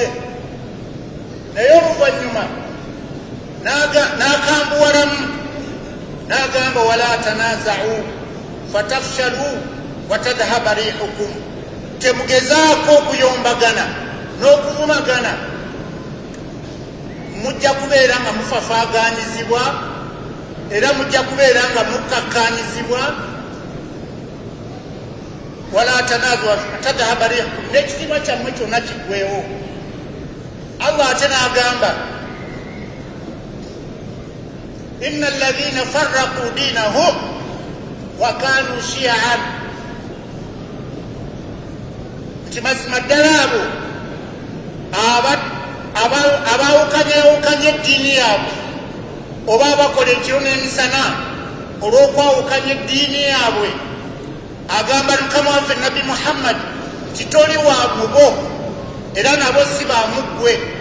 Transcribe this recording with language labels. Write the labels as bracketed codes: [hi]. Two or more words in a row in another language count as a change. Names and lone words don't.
[lg] Naye oluvannyuma n'akambuwalamu n'agamba [ar] ولا تنازعوا فتفشلوا وتذهب ريحكم, [lg] temugezaako okuyombagana n'okuvumagana, mujja kubeera nga mufafaaganyizibwa era mujja kubeera nga mukkakkaanyizibwa. [ar] ولا تنازعوا فتذهب ريحكم, [lg] n'ekitiibwa kyammwe kyonna kiggwewo. Allah ate n'agamba [ar] إن الذين فرقوا دينهم وكانوا شيعا, [lg] nti mazima ddala abo abaawukanyawukanya eddiini yaabwe oba abakola ekiro n'emisana olw'okwawukanya eddiini yaabwe. Agamba Mukama waffe Nabi Muhammad nti toli wa mubo era nabo si baamuggwe,